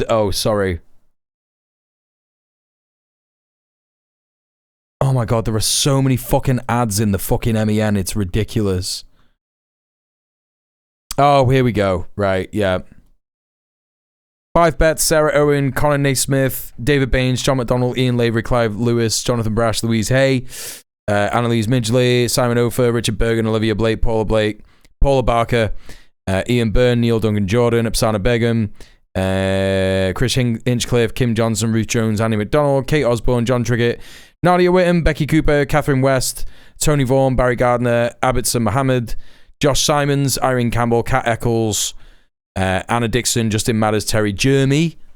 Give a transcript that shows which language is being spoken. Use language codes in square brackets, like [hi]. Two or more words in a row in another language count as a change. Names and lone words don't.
[en] Oh, sorry. Oh my god, there are so many fucking ads in the fucking MEN. It's ridiculous. Oh, here we go. Right, yeah. 5 bets, Sarah Owen, Conor Naismith, David Baines, John McDonnell, Ian Lavery, Clive Lewis, Jonathan Brash, Louise Hay, Annalise Midgley, Simon Ofer, Richard Bergen, Olivia Blake, Paula Barker, Ian Byrne, Neil Duncan Jordan, Apsana Begum, Chris Hinchcliffe, Kim Johnson, Ruth Jones, Annie McDonald, Kate Osborne, John Triggett, Nadia Whittam, Becky Cooper, Catherine West, Tony Vaughan, Barry Gardner, Abidson Mohammed, Josh Simons, Irene Campbell, Kat Eccles, Anna Dixon, Justin Matters, Terry Jeremy,